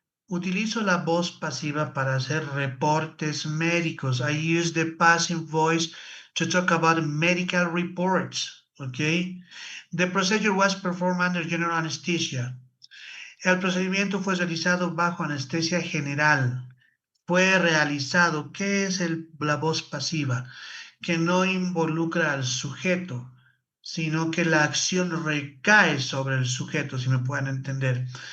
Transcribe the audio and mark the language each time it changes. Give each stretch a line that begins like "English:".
Spanish: Utilizo la voz pasiva para hacer reportes médicos.
English: I use the passive voice to talk about medical reports. Okay? The procedure was performed under general anesthesia.
Spanish: El procedimiento fue realizado bajo anestesia general. Fue realizado. ¿Qué es la voz pasiva? Que no involucra al sujeto, sino que la acción recae sobre el sujeto, si me pueden entender.